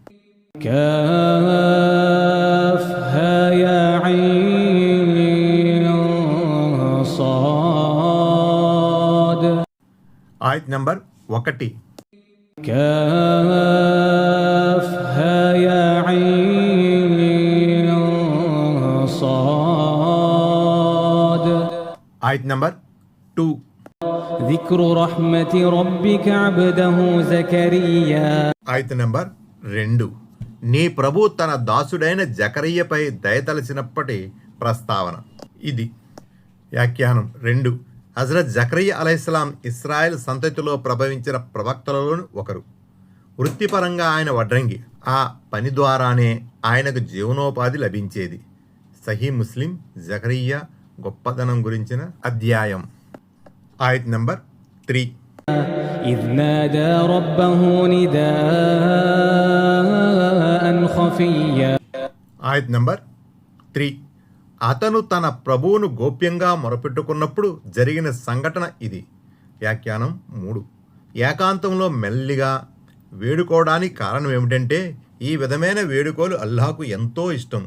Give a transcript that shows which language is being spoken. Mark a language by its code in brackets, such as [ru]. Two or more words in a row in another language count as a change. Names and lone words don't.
[ar] كاف ها يا عين صاد. [te] ఆయత్ నంబర్ 1. [ar] كاف ها يا عين صاد. [te] ఆయత్ నంబర్ 2. [ar] ذكر رحمة ربك عبده زكريا. [te] ఆయత్ నంబర్ 2. నీ ప్రభు తన దాసుడైన జకరియపై దయతలచినప్పటి ప్రస్తావన. ఇది వ్యాఖ్యానం. 2. హజ్రత్ జకరియా అలైహిస్సలాం ఇస్రాయెల్ సంతతిలో ప్రభవించిన ప్రవక్తలలో ఒకరు. వృత్తిపరంగా ఆయన వడ్రంగి. ఆ పని ద్వారానే ఆయనకు జీవనోపాధి లభించేది. సహీ ముస్లిం. జకరియా గొప్పదనం గురించిన అధ్యాయం. ఆయత్ నంబర్ 3. [ar] إذ نادى ربه نداء خفيا. [te] ఆయత్ నంబర్ 3. అతను తన ప్రభువును గోప్యంగా మొరపెట్టుకున్నప్పుడు జరిగిన సంఘటన ఇది. వ్యాఖ్యానం 3. ఏకాంతంలో మెల్లిగా వేడుకోవడానికి కారణం ఏమిటంటే ఈ విధమైన వేడుకలు అల్లాహకు ఎంతో ఇష్టం.